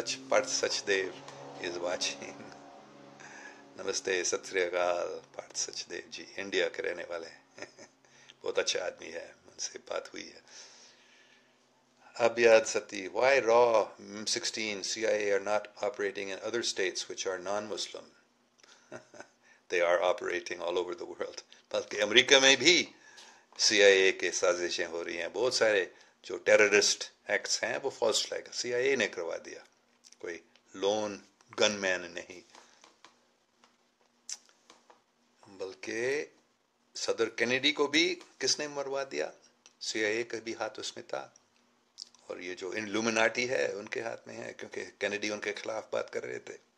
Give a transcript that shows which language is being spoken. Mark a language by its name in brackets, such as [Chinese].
[English] Parth Sachdev is watching. [Urdu] نمستے ست سری اکال path سچدیو جی India کے رہنے والے بہت اچھا آدمی ہے ان سے بات ہوئی ہے. [English] Abhyad Sati, why raw M16 CIA are not operating in other states which are non-Muslim? They are operating all over the world. [Urdu] بلکہ امریکہ میں بھی CIA کے سازشیں ہو رہی ہیں. بہت سارے جو ٹیررسٹ ایکٹس ہیں وہ فالس فلیگ CIA نے کروا دیا کوئی لون گن مین نہیں. بلکہ صدر کینیڈی کو بھی کس نے مروا دیا CIA کا بھی ہاتھ اس میں تھا اور یہ جو انلومناٹی ہے ان کے ہاتھ میں ہے کیونکہ کینیڈی ان کے خلاف بات کر رہے تھے.